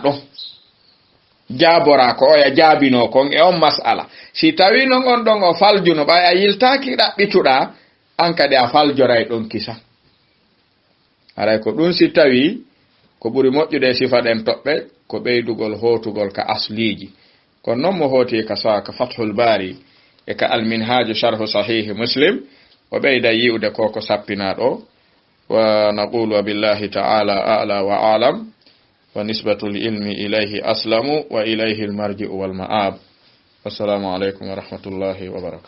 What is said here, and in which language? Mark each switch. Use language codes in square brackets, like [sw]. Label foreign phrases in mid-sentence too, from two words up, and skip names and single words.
[ff] ɗon jaabora ko oya jaabino kon e on mas'ala si tawi non on ɗon o faljuno ɓay a yiltaki ɗaɓɓituɗa an kadi a faljoray ɗon kisa haray ko ɗum si tawi ko ɓuri moƴƴude sifa ɗen toɓɓe ko ɓeydugol hotugol ka asliji kono noon mo hoti ka sawa ka fathul bari e ka alminhaju sharhu sahihi muslim o ɓeyda yi'ude koko sappina ɗo [ar] ونقول والله تعالى أعلى وأعلم ونسبة العلم إليه أسلم وإليه المرجع والمآب. السلام عليكم ورحمة الله وبركاته.